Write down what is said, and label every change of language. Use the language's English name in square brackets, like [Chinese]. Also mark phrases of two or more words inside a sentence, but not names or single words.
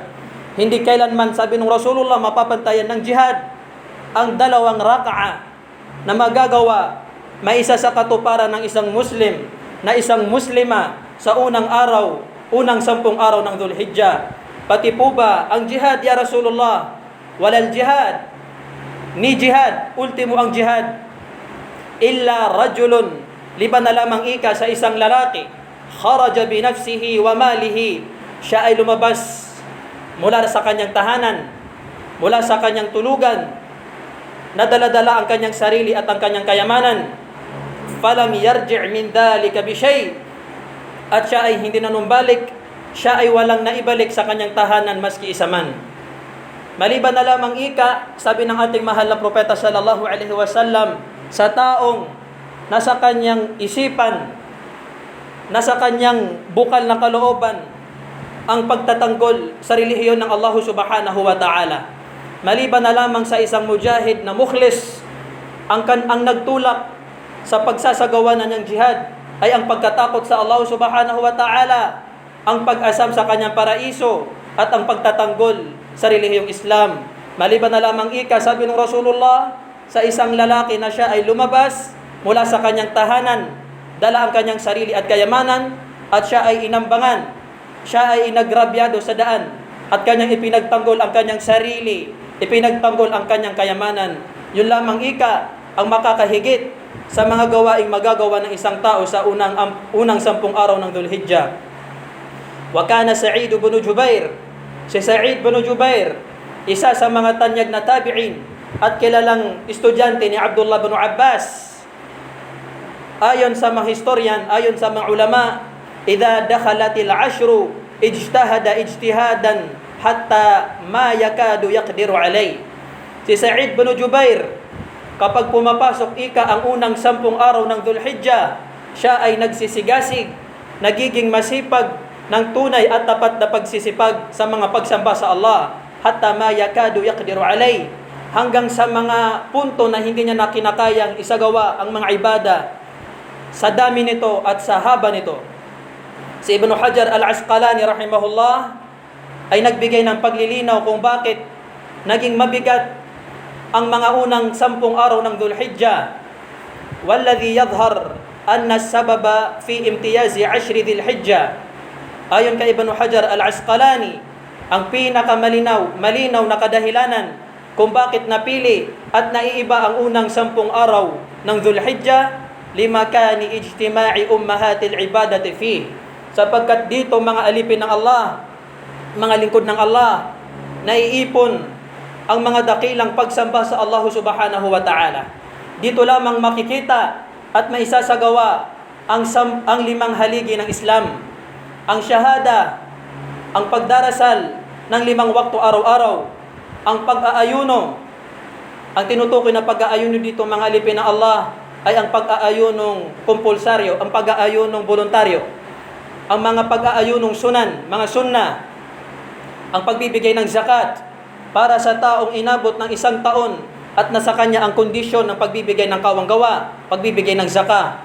[Filipino] Hindi kailanman, sabi ng Rasulullah, mapapantayan ng jihad ang 2 raka'a na magagawa, maisa sa katuparan ng isang Muslim, na isang Muslima sa unang araw, unang 10 araw ng Dhul-Hijjah. Pati po ba ang jihad, [Arabic] يا رسول الله? ولا الجهاد, ni jihad, [Filipino] ultimo ang jihad, [Arabic] إلا رجل, [Filipino] liban na lamang ika sa isang lalaki, [Arabic] خرج بنفسه وماله, [Filipino] siya ay lumabas mula sa kanyang tahanan, mula sa kanyang tulugan, nadala-dala ang kanyang sarili at ang kanyang kayamanan, [Arabic] فلم يرجع من ذلك بشيء', [Filipino] at siya ay hindi nanumbalik, siya ay walang naibalik sa kanyang tahanan maski isa man. Maliban na lamang ika, sabi ng ating mahal na propeta [Arabic] صلى الله عليه وسلم, [Filipino] sa taong nasa kanyang isipan, nasa kanyang bukal na kalooban, ang pagtatanggol sa relihiyon ng Allah [Arabic] سبحانه وتعالى. [Filipino] Maliban na lamang sa isang mujahid na mukhlis, ang nagtulak sa pagsasagawa na niyang jihad ay ang pagkatakot sa Allah [Arabic] سبحانه وتعالى, [Filipino] ang pag-asam sa kanyang paraiso, at ang pagtatanggol sa relihiyong Islam. Maliban na lamang ika, sabi ng Rasulullah, sa isang lalaki na siya ay lumabas mula sa kanyang tahanan, dala ang kanyang sarili at kayamanan, at siya ay inambangan, siya ay inagrabyado sa daan, at kanyang ipinagtanggol ang kanyang sarili, ipinagtanggol ang kanyang kayamanan. Yun lamang ika ang makakahigit sa mga gawaing magagawa ng isang tao sa unang 10 araw ng Dhul-Hijjah. [Arabic] وكان سعيد بن جبير, si Sa'id ibn Jubair, [Filipino] isa sa mga tanyag na tabi'in at kilalang estudyante ni Abdullah ibn Abbas. Ayon sa mga historian, ayon sa mga ulama, [Arabic] إذا دخلت العشر اجتهد اجتهادا حتى ما يكاد يقدر عليه. [Filipino] Si Sa'id bin Jubair, kapag pumapasok ang unang 10 araw ng Dhul-Hijjah, siya ay nagsisigasig, nagiging masipag ng tunay at tapat na pagsisipag sa mga pagsamba sa Allah, [Arabic] حتى ما يكاد يقدر عليه, [Filipino] hanggang sa mga punto na hindi niya na kinakayang isagawa ang mga ibada sa dami nito at sa haba nito. Si Ibn Hajar al-Asqalani rahimahullah ay nagbigay ng paglilinaw kung bakit naging mabigat ang mga unang 10 araw ng Dhul-Hijjah. [Arabic] والذي يظهر أن السبب في امتياز 10 ذي الحجة. [Filipino] Ayon kay Ibn Hajar al-Asqalani, ang pinakamalinaw na kadahilanan kung bakit napili at naiiba ang unang 10 araw ng Dhul-Hijjah, [Arabic] لمكان اجتماع أمهات العبادة في, [Filipino] sapagkat dito mga alipin ng Allah, mga lingkod ng Allah, naiipon ang mga dakilang pagsamba sa Allah [Arabic] سبحانه وتعالى. [Filipino] Dito lamang makikita at maisasagawa ang 5 haligi ng Islam: ang syahada, ang pagdarasal ng 5 waktu araw-araw, ang pag-aayuno. Ang tinutukoy na pag-aayuno dito mga alipin ng Allah ay ang pag-aayunong kompulsaryo, ang pag-aayunong voluntaryo, ang mga pag-aayunong sunan, mga sunnah, ang pagbibigay ng zakat para sa taong inabot ng 1 taon at nasa kanya ang kondisyon ng pagbibigay ng kawanggawa, pagbibigay ng zakah.